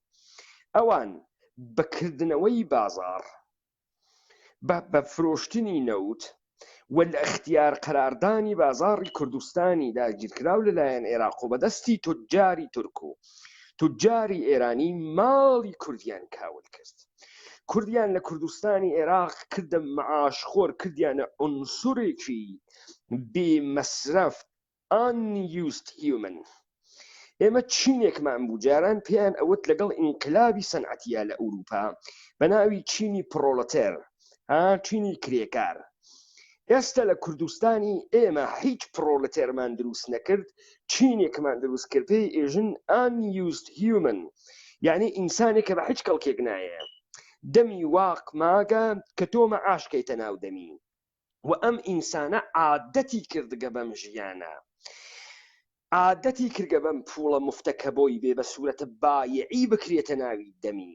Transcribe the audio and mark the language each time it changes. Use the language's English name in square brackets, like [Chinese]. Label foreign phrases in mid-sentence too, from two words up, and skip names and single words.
[Central Kurdish] ئەوان بەکردنەوەی بازار، بە فرۆشتنی نەوت و لە اختیار قەراردانی بازاڕی کوردستانی داگیرکراو لەلایەن عێراق و بەدەستی توجاری تورک و توجاری ئێرانی ماڵی کوردیان کاول کرد. کوردیان لە کوردستانی عێراق کردە مەعاشخۆر، کردیانە عنسوڕێکی بێ مەسرەف، [English] unused human. [Central Kurdish] ئێمە چینێکمان بوو جاران پێیان ئەوت لەگەڵ ئینقلابی سەنعەتیە لە ئەوروپا بە ناوی چینی پرۆلەتێر، چینی کرێکار. ئێستا لە کوردستانی ئێمە هیچ پرۆلەتێرمان دروست نەکرد، چینێکمان دروست کرد، پێی ئێژن [English] unused human، [Central Kurdish] یعنی ئینسانێکە بە هیچ کەڵکێک نایە، دەمی واق ماگە کە تۆ مەعاشکەیتە ناو دەمی و ئەم ئینسانە عادەتی کردگە بەم ژیانە، عادەتی کردگە بەم پوڵە مفتەکە بۆی بێ بە سوورەتە بایعی بکرێتە ناوی دەمی.